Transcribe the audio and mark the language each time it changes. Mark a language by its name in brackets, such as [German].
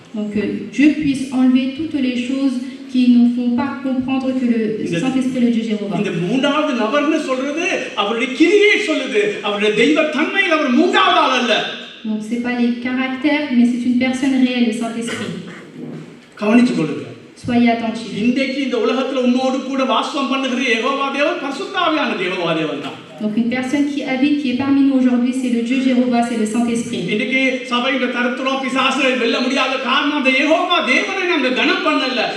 [French] Donc que Dieu puisse enlever toutes les choses qui ne font pas comprendre que le Saint-Esprit est le Dieu Jéhovah. [Tamil] இந்த மூன்றாவது நபர்னு சொல்றது அவருடைய கிரியை சொல்லுது. அவருடைய தெய்வ தன்மையில் அவர் மூன்றாவது ஆள் அல்ல. [French] Donc c'est pas les caractères, mais c'est une personne réelle, le Saint-Esprit. [Tamil] கவனிச்சு கொள்ளுங்க. [French] Soyez attentifs. [Tamil] இன்றைக்கு இந்த உலகத்துல உன்னோடு கூட வாசம் பண்ணுகிற யெகோவா தேவன் பரிசுத்த ஆவியான யெகோவா தேவன் தான். [French] Donc une personne qui habite, qui est parmi nous aujourd'hui, c'est le Dieu Jéhovah, c'est le Saint-Esprit. [Tamil] இன்னைக்கு சபையில தரத்துறோ பிசாசை வெல்ல முடியாத காரணம் அந்த யெகோவா தேவனை நாங்க கனம் பண்ணல.